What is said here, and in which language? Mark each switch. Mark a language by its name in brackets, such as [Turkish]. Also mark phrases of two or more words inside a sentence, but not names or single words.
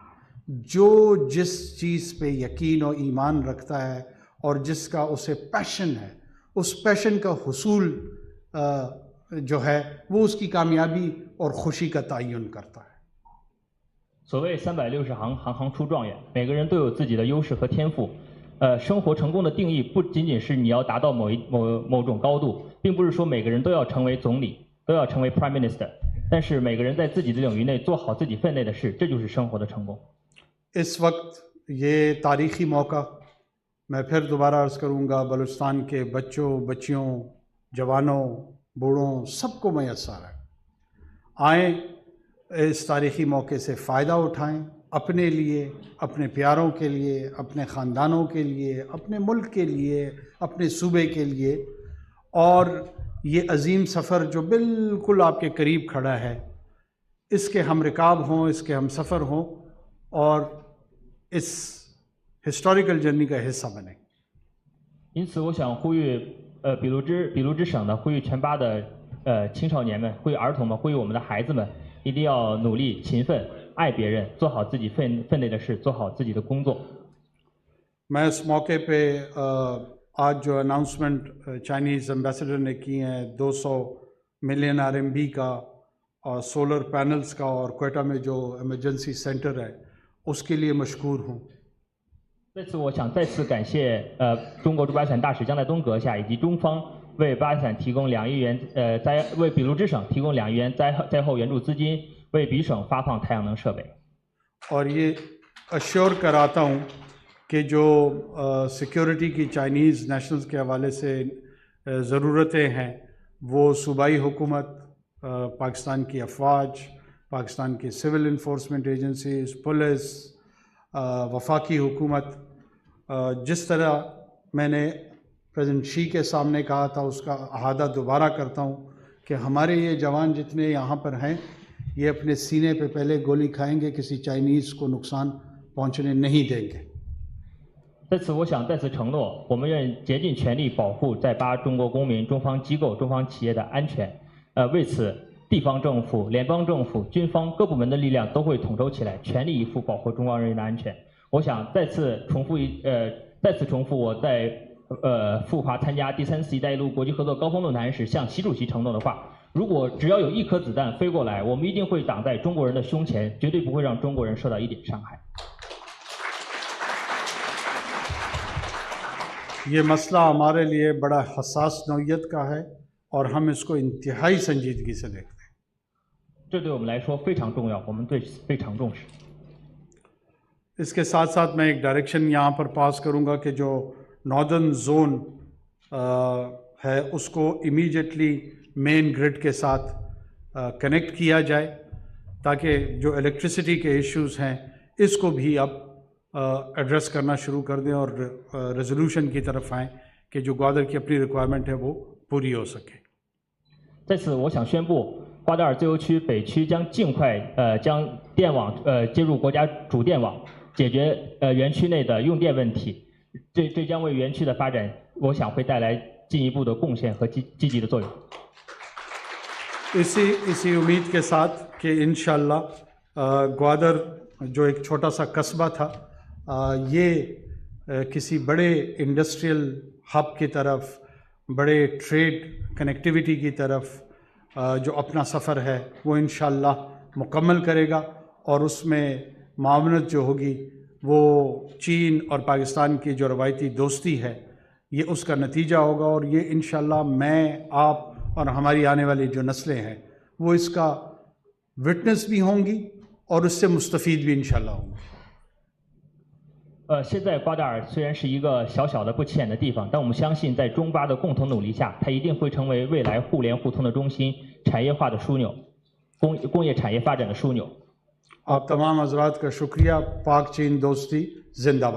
[Urdu] جو جس چیز پہ یقین اور ایمان رکھتا ہے اور جس کا اسے پیشن ہے، اس پیشن کا حصول جو ہے وہ اس کی کامیابی اور خوشی کا تعین کرتا ہے. [Chinese] 所谓360行，行行出状元。每个人都有自己的优势和天赋。生活成功的定义不仅仅是你要达到某种高度，并不是说每个人都要成为总理，都要成为 [English] Prime Minister。 [Chinese] 但是每个人在自己的领域内做好自己分内的事，这就是生活的成功。 [Urdu] اس وقت یہ تاریخی موقع میں پھر دوبارہ عرض کروں گا، بلوچستان کے بچوں، بچیوں، جوانوں، بوڑھوں سب کو میسر ہے. آئیں، اس تاریخی موقعے سے فائدہ اٹھائیں، اپنے لیے، اپنے پیاروں کے لیے، اپنے خاندانوں کے لیے، اپنے ملک کے لیے، اپنے صوبے کے لیے. اور یہ عظیم سفر جو بالکل آپ کے قریب کھڑا ہے، اس کے ہم رکاب ہوں، اس کے ہم سفر ہوں اور اس [English] historical journey [Urdu] کا حصہ بنے. [Chinese] 因此，我想呼吁比卢之省的，呼吁全巴的青少年们，呼吁儿童们，呼吁我们的孩子们，一定要努力、勤奋、爱别人，做好自己分内的事，做好自己的工作。 [Urdu] میں اس موقعے پہ آج جو اناؤنسمنٹ [English] Chinese ambassador [Urdu] نے کی ہے 200 ملین RMB کا اور [English] solar panels [Urdu] کا اور کوئٹہ میں جو [English] emergency center [Urdu] ہے اس کے لیے مشکور ہوں. [Chinese] 这次我想再次感谢中国驻巴基斯坦大使江在东阁下以及中方为巴基斯坦提供2亿元为比卢之省提供2亿元灾后援助资金，为比省发放太阳能设备。 [Urdu] اور یہ اشیور کراتا ہوں کہ جو سیکیورٹی کی [English] Chinese nationals [Urdu] کے حوالے سے ضرورتیں ہیں وہ صوبائی حکومت، پاکستان کی افواج، پاکستان کی [English] civil enforcement agencies, [Urdu] پولیس, وفاقی حکومت، جس طرح میں نے پریزیڈنٹ شی کے سامنے کہا تھا اس کا اعادہ دوبارہ کرتا ہوں کہ ہمارے یہ جوان جتنے یہاں پر ہیں یہ اپنے سینے پہ پہلے گولی کھائیں گے، کسی چائنیز کو نقصان پہنچنے نہیں دیں گے. [Chinese] 在此，我想再次承诺，我们愿竭尽全力保护在巴中国公民、中方机构、中方企业的安全。为此，地方政府、联邦政府、军方各部门的力量都会统筹起来，全力以赴保护中方人民的安全。我想再次重复我在赴华参加第3次“一带一路”国际合作高峰论坛时向习主席承诺的话：如果只要有1颗子弹飞过来，我们一定会挡在中国人的胸前，绝对不会让中国人受到一点伤害。 [Urdu] یہ مسئلہ ہمارے لیے بڑا حساس نوعیت کا ہے اور ہم اس کو انتہائی سنجیدگی سے دیکھتے ہیں. [Chinese] 这对我们来说非常重要，我们对非常重视。 [Urdu] اس کے ساتھ ساتھ میں ایک ڈائریکشن یہاں پر پاس کروں گا کہ جو [English] northern zone [Urdu] ہے اس کو [English] immediately main grid [Urdu] کے ساتھ کنیکٹ کیا جائے تاکہ جو الیکٹریسٹی کے ایشوز ہیں اس کو بھی اب ایڈریس کرنا شروع کر دیں اور ریزولوشن کی طرف آئیں کہ جو گوادر کی اپنی ریکوائرمنٹ ہے وہ پوری ہو سکے. [Chinese] 在此，我想宣布，瓜达尔自由区北区将尽快将电网接入国家主电网，解决园区内的用电问题。这将为园区的发展，我想会带来进一步的贡献和积极的作用。 [Urdu] اسی امید کے ساتھ کہ [Arabic] إن شاء الله [Urdu] گوادر جو ایک چھوٹا سا قصبہ تھا یہ کسی بڑے [English] industrial hub [Urdu] کی طرف، بڑے [English] trade connectivity [Urdu] کی طرف جو اپنا سفر ہے وہ [Arabic] إن شاء الله [Urdu] مکمل کرے گا اور اس میں معاونت جو ہوگی وہ چین اور پاکستان کی جو روایتی دوستی ہے یہ اس کا نتیجہ ہوگا اور یہ [Arabic] إن شاء الله [Urdu] میں، آپ اور ہماری آنے والی جو نسلیں ہیں وہ اس کا وٹنس بھی ہوں گی اور اس سے مستفید بھی [Arabic] إن شاء الله [Urdu] ہوں گی. [Chinese] 现在瓜达尔虽然是一个小小的不起眼的地方，但我们相信在中巴的共同努力下，它一定会成为未来互联互通的中心，产业化的枢纽，工业产业发展的枢纽。 [Urdu] آپ تمام حضرات کا شکریہ۔ پاک چین دوستی زندہ باد.